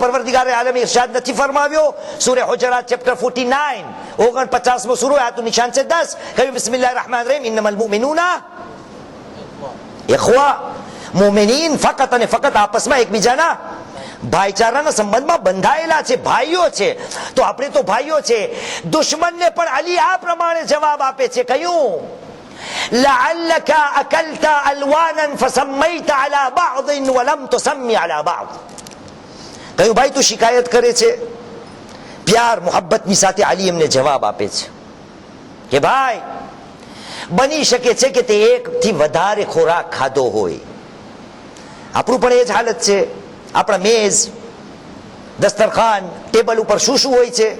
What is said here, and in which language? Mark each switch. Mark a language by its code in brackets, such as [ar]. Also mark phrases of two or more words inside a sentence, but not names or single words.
[gu] પરવરદિગારે આલમે ઇરશાદ નથી ફરમાવ્યો સૂરે હુજરાત ચેપ્ટર 49 49મો સૂરો આયતનું નિશાન છે 10, કહ્યું [ar] بسم الله الرحمن الرحيم إنما المؤمنون إخوة. [gu] મુમિનીન ફકત અને ફકત આપસમાં એકબીજાના ભાઈચારાના સંબંધમાં બંધાયેલા છે, ભાઈઓ છે. તો આપણે તો ભાઈઓ છે. દુશ્મનને પણ અલી આ પ્રમાણે જવાબ આપે છે, કહ્યું [ar] لعلك أكلت ألوانا فسميت على بعض ولم تسمي على بعض. [gu] કહ્યું ભાઈ તું શિકાયત કરે છે પ્યાર મોહબ્બતની સાથે અલી એમને જવાબ આપે છે કે ભાઈ, બની શકે છે કે તે એકથી વધારે ખોરાક ખાધો હોય. આપણું પણ એ જ હાલત છે. આપણા મેઝ, દસ્તરખાન, ટેબલ ઉપર શું શું હોય છે?